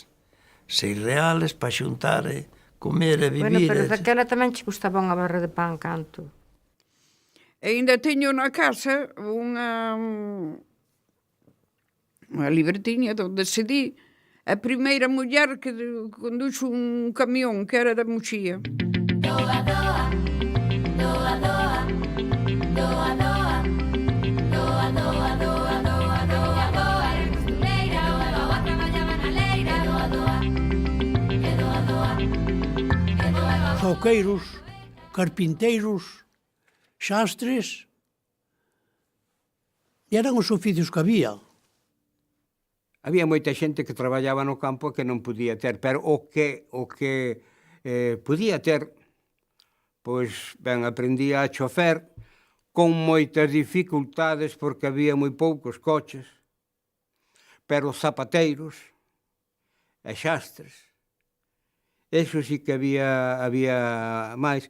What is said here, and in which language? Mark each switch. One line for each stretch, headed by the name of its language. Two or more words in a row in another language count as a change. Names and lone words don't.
Galician: 6 reales para xuntar e comer e vivir. Bueno, pero daquela tamén che custaba unha barra de pan canto. E ainda teño na casa unha libretiña onde se di a primeira muller que conduxo un camión que era da Muxía. Doa, doa, doa, doa, doa, doa, doa, doa, doa, doa, doa, doa, era costureira, o eva traballaba na leira, doa, doa, e doa, doa, e doa, doa. Zoqueiros, carpinteiros, xastres, eran os oficios que había. Había moita xente que traballaba no campo que non podía ter, pero o que podía ter, pois, ben, aprendía a chofer con moitas dificultades porque había moi poucos coches, pero zapateiros e xastres, eso sí que había máis.